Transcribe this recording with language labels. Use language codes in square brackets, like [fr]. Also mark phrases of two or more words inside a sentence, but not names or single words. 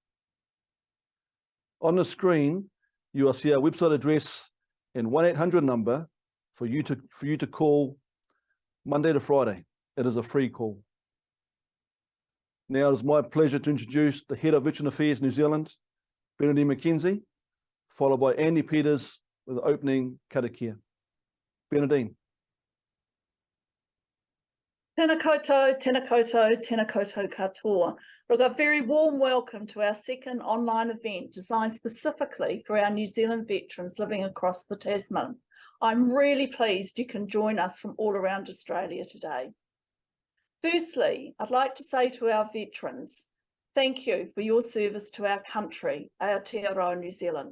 [en] On the screen, you will see our website address and 1-800 number for you to call Monday to Friday. It is a free call. Now it is my pleasure to introduce the Head of Veteran Affairs New Zealand, Bernadine McKenzie, followed by Andy Peters with the opening karakia. Bernadine. [mi] Tēnā koutou, tēnā koutou, tēnā koutou katoa. [en] Look, a very warm welcome to our second online event designed specifically for our New Zealand veterans living across the Tasman. I'm really pleased you can join us from all around Australia today. Firstly, I'd like to say to our veterans, thank you for your service to our country, Aotearoa New Zealand.